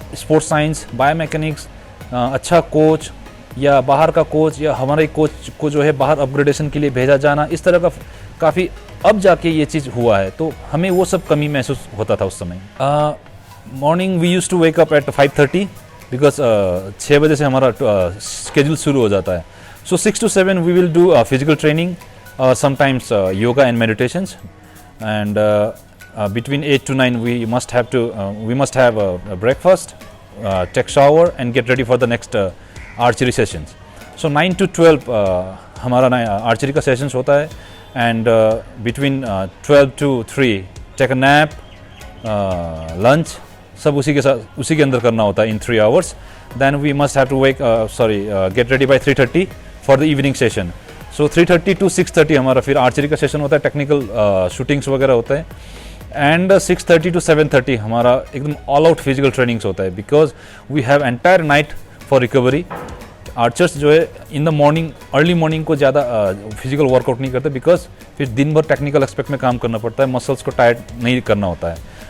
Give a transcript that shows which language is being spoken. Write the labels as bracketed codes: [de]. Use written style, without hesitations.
[hi] Sports science, biomechanics, अच्छा coach या बाहर का कोच या हमारे कोच को जो है बाहर अपग्रेडेशन के लिए भेजा जाना, इस तरह का काफ़ी अब जाके ये चीज़ हुआ है, तो हमें वो सब कमी महसूस होता था उस समय। [en] morning we use to wake up at 5:30 because [hi] 6 बजे से हमारा स्केड्यूल शुरू हो जाता है। [en] So 6 to 7 we will do physical training, sometimes yoga and meditations, and between 8 to 9 we must have a breakfast, take shower and get ready for the next archery sessions. So 9 to 12 [hi] हमारा archery का sessions होता है, [en] and between 12 to 3 take a nap, lunch, [hi] सब उसी के अंदर करना होता है [en] in 3 hours. Then we must have to get ready by 3:30 for the evening session. So 3:30 to 6:30 [hi] हमारा फिर आर्चरी का सेशन होता है, [en] technical shootings [hi] वगैरह होता है, [en] And 6:30 to 7:30 हमारा एकदम all out physical trainings होता है, because we have entire night for recovery. [hi] Archers जो है [en] in the morning, [hi] early morning को ज़्यादा फिजिकल वर्कआउट नहीं करते, बिकॉज फिर दिन भर टेक्निकल एस्पेक्ट में काम करना पड़ता है, मसल्स को टायर्ड नहीं करना होता है।